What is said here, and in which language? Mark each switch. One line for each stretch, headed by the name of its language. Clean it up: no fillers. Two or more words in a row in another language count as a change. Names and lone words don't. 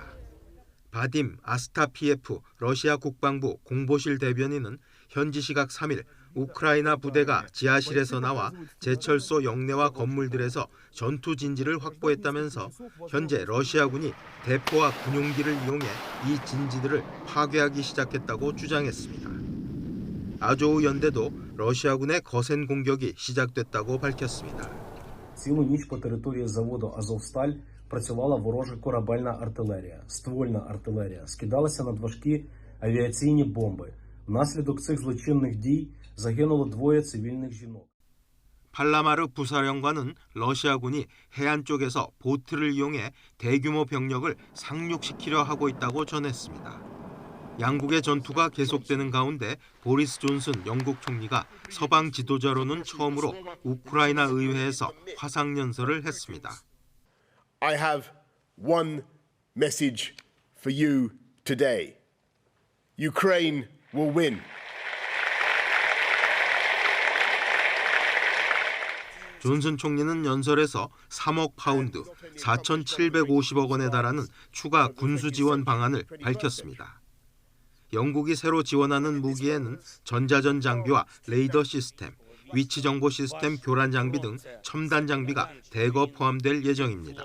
Korean: 바딤 아스타피예프 러시아 국방부 공보실 대변인은 현지 시각 3일 우크라이나 부대가 지하실에서 나와 제철소 영내와 건물들에서 전투 진지를 확보했다면서 현재 러시아군이 대포와 군용기를 이용해 이 진지들을 파괴하기 시작했다고 주장했습니다. 아조우 연대도 러시아군의 거센 공격이 시작됐다고 밝혔습니다.
Ukrainian: Цілу ніч по території заводу «Азовсталь» працювала ворожа корабельна артилерія, ствольна артилерія, скидалися надважкі авіаційні бомби. Внаслідок цих злочинних дій загинуло 2 цивільних жінок.
Korean: 팔라마르 부사령관은 러시아군이 해안 쪽에서 보트를 이용해 대규모 병력을 상륙시키려 하고 있다고 전했습니다. 양국의 전투가 계속되는 가운데 보리스 존슨 영국 총리가 서방 지도자로는 처음으로 우크라이나 의회에서 화상연설을 했습니다.
English: I have one message for you today. Ukraine will win.
Korean: 존슨 총리는 연설에서 3억 파운드, 4,750억 원에 달하는 추가 군수 지원 방안을 밝혔습니다. 영국이 새로 지원하는 무기에는 전자전 장비와 레이더 시스템, 위치 정보 시스템 교란 장비 등 첨단 장비가 대거 포함될 예정입니다.